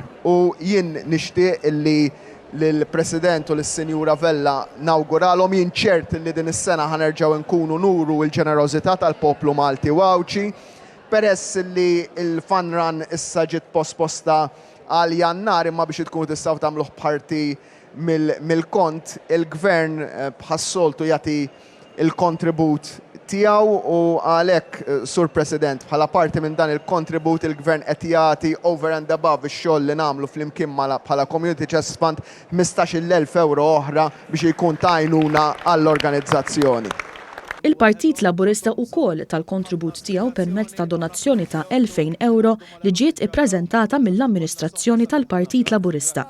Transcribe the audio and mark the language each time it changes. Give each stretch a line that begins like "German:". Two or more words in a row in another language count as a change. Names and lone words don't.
Maltese: U jien nixtieq illi lill-President u lis-Sinjura Vella nawguralhom jien ċert li din is-sena ħanerġgħu nkunu nuru l-ġenerożità tal-poplu Malti u Awċi peress li l-
English: fun run
Maltese: issa ġiet posposta għal Jannar imma biex tkunu tistgħu tagħmluh parti mill-kont il-Gvern bħas-soltu jagħti il-kontribut tiegħu u għalhekk Sur President bħala parti minn dan il-kontribut il-Gvern qed jagħti
English: over and above
Maltese: ix-xogħol li nagħmlu flimkien bħala Community Chest Fund €15,000 oħra biex jkun ta' għajnuna għall-organizzazzjoni. Il-Partit Laburista wkoll tal-kontribut tiegħu permezz ta' donazzjoni ta' €2,000 li ġiet ippreżentata mill-amministrazzjoni tal-Partit Laburista.